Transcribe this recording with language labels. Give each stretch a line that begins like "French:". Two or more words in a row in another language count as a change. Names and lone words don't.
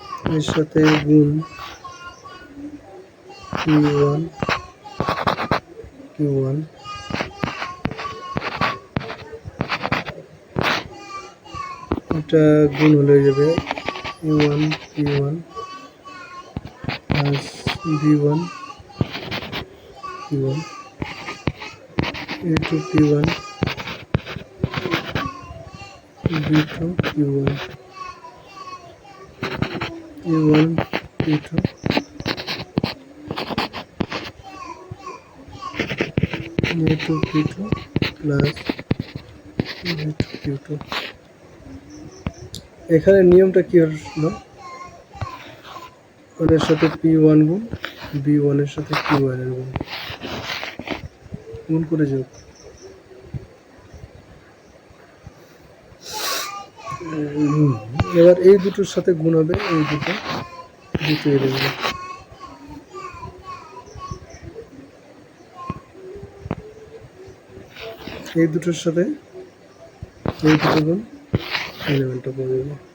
Bangla: এর সাথে গুণ Q1 Q1 এটা গুণ হলে যাবে A1 P1 plus B1 Q1 A2 P1 B2 Q1 A1 P2 A2 P2 plus B2 Q2 এখানে নিয়মটা কি হলো, ওদের সাথে P1 গুণ B1 এর সাথে Q1 এর গুণ করে যোগ। এবার এই দুটোর সাথে গুণ হবে এই দুটো এলিমেন্ট, এই দুটোর সাথে এই দুটো গুণ এলিমেন্টটা পাওয়া যাবে।